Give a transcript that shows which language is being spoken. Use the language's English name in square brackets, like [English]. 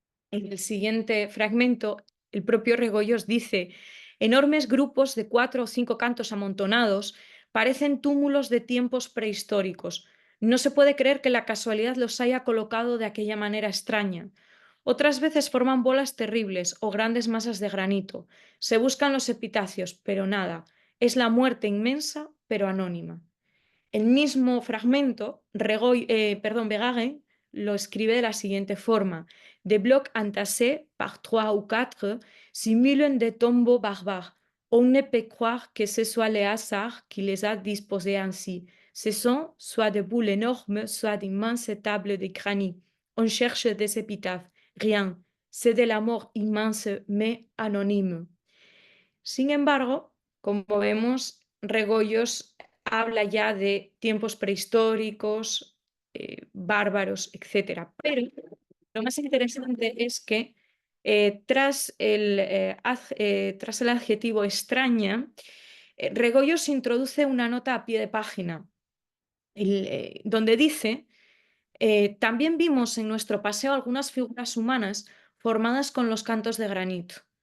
[Spanish] En el siguiente fragmento, el propio Regoyos dice: enormes grupos de 4 o 5 cantos amontonados parecen túmulos de tiempos prehistóricos. No se puede creer que la casualidad los haya colocado de aquella manera extraña. Otras veces forman bolas terribles o grandes masas de granito. Se buscan los epitafios, pero nada. Es la muerte inmensa, pero anónima. El mismo fragmento, Verhaeren lo escribe de la siguiente forma: [French] des blocs entassés par 3 ou 4 simulent des tombeaux barbares. On ne peut croire que ce soit le hasard qui les a disposés ainsi. Ce sont soit de boules énormes, soit d'immenses tables de granit. On cherche des épitaphes. Rien. C'est de la mort inmense, mais anonyme. [Spanish] Sin embargo, como vemos, Regoyos habla ya de tiempos prehistóricos, bárbaros, etc. Pero lo más interesante es que tras el adjetivo extraña, Regoyos introduce una nota a pie de página donde dice, también vimos en nuestro paseo algunas figuras humanas formadas con los cantos de granito.